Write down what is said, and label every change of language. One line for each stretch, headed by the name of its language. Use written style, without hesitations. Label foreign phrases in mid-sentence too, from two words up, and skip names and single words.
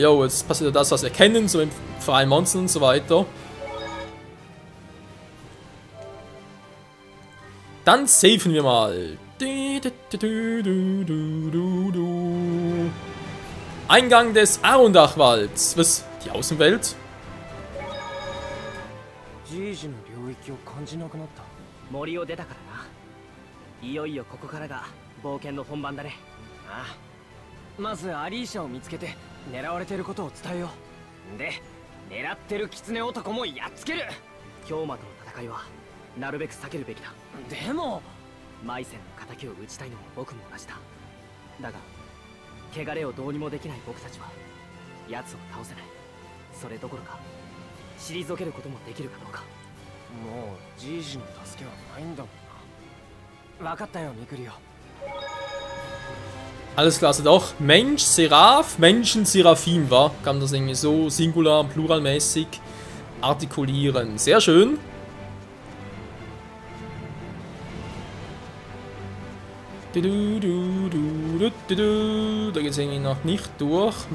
German: Jo, jetzt passiert das, was wir kennen, so im freien Monstern und so weiter. Dann safen wir mal. Eingang des Arundachwalds. Was? Die Außenwelt?
Japanese: 森を出たからな。いよいよここからが冒険の本番だね。ああ、まずアリーシャを見つけて狙われてることを伝えよう。で狙ってる狐男もやっつける。氷馬との戦いはなるべく避けるべきだ。でもマイセンの敵を討ちたいのも僕も同じだ。だが汚れをどうにもできない僕たちは奴を倒せない。それどころか退けることもできるかどうか。もうじいじの助けはないんだもんな。分かったよ、ミクリオ。
German: Alles klar, also doch Mensch, Seraph, Menschen, Seraphim war. Kann man das irgendwie so singular, pluralmäßig artikulieren. Sehr schön. Da geht es irgendwie noch nicht durch.